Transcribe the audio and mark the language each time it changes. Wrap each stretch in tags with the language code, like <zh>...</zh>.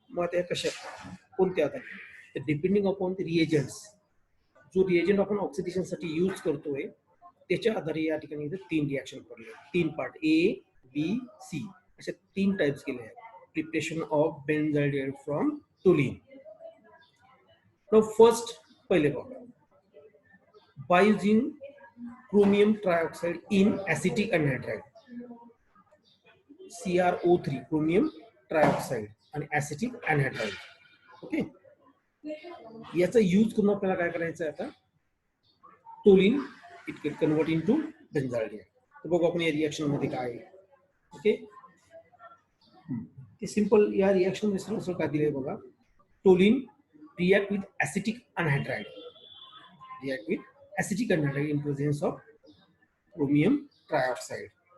<mr>मग त्या कशा, कोणत्या? आता</mr> <en>depending upon the reagents,</en> <mr>जो रिएजंट आपण ऑक्सिडेशन साठी यूज करतोय त्याच्या आधारे या ठिकाणी 3 रिएक्शन पडले. 3 पार्ट ABC अशा 3 टाइप्स केले आहेत.</mr> <en>Preparation of benzaldehyde from toluene. Now first</en> <mr>पहिले बघा,</mr> <en>By using chromium trioxide in acetic anhydride, CrO3, chromium trioxide आणि acetic anhydride.</en> <mr>ओके, याचा यूज करून आपल्याला काय करायचं आहे? आता</mr> <en>Toluene it can convert into benzaldehyde.</en> <mr>तर बघू आपण या रिएक्शन मध्ये काय आहे. ओके, ते सिंपल या रिएक्शन मध्ये सरळ काय दिले बघा.</mr> <en>Toluene react with acetic anhydride, react with acetic anhydride in presence of chromium trioxide.</en>